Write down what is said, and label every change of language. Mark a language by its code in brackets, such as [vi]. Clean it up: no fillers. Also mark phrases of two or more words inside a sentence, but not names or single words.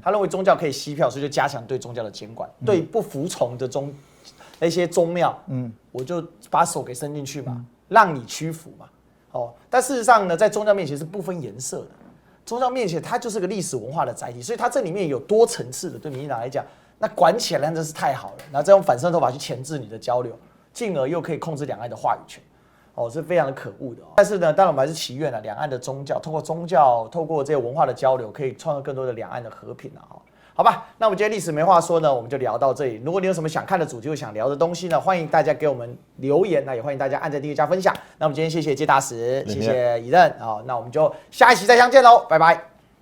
[zh] 他認為宗教可以吸票，所以就加強對宗教的監管，對不服從的那些宗廟，我就把手給伸進去嘛，讓你屈服嘛。哦，但事實上呢，在宗教面前是不分顏色的，宗教面前它就是個歷史文化的載體，所以它這裡面有多層次的。對民進黨來講，那管起來真的是太好了，然後再用反滲透法去鉗制你的交流，進而又可以控制兩岸的話語權。哦，是非常的可惡的。但是呢，當然我們還是祈願了，两岸的宗教，透過這些文化的交流，可以創造更多的兩岸的和平啊。好吧，那我們今天歷史沒話說呢，我們就聊到這裡。如果你有什麼想看的主題或想聊的東西呢，歡迎大家給我們留言，那也歡迎大家按讚、訂閱、加分享。那我們今天謝謝介大使，謝謝宜任啊，那我們就下一期再相見嘍，拜拜。